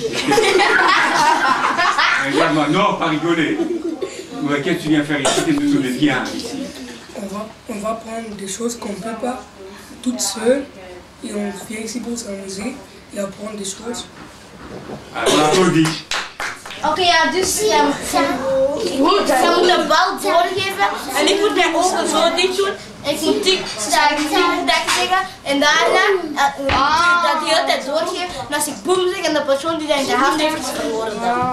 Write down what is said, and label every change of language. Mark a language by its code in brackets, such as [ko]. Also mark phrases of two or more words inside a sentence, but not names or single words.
[fr] Regarde-moi, non, pas rigoler. Qu'est-ce que tu viens faire ici? Qu'est-ce que tu viens ici? On va apprendre des choses qu'on ne peut pas toute seule. Et on vient ici pour s'amuser et apprendre des choses. Alors, on applaudit. [nl] Oké, ja, dus zij moet de bal doorgeven en ik moet mijn ogen zo dicht doen. Ik moet tik zeggen en daarna dat de hele tijd doorgeven. En als ik boem zeg en de persoon die dat in de hand heeft is verloren dan.